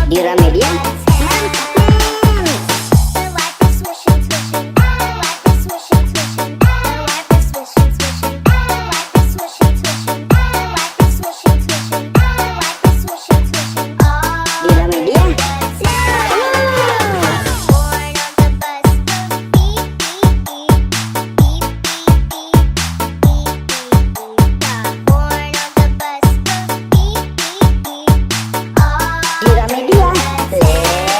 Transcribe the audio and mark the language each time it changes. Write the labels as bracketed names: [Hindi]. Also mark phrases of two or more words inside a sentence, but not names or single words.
[Indonesian] Gramedia, mantap men. [English] The wipers swishing, swishing. The wipers swishing, swishing. The wipers swishing, swishing. The wipers swishing, swishing. The wipers swishing, swishing. The wipers swishing, swishing. [Indonesian] Di Gramedia, [English] Born on the bus goes beep, beep, beep. Beep, beep, beep. Beep, beep, beep. The horn on the bus goes beep, beep, beep. [Indonesian] di Gramedia,